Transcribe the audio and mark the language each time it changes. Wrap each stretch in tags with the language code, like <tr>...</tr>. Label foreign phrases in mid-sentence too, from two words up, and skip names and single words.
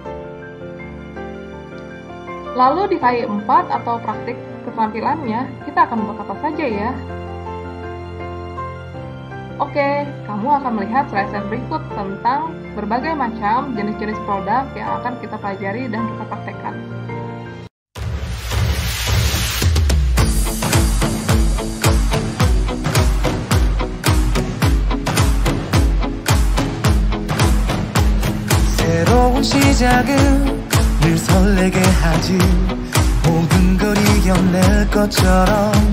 <id>Lalu di KI 4 atau praktik keterampilannya, kita akan membuat apa saja ya? Oke, kamu akan melihat slide berikut tentang berbagai macam jenis-jenis produk yang akan kita pelajari dan kita praktekkan.</id> <ko>새로운 시작은 늘 설레게 하지 모든 걸 이겨낼 것처럼</ko>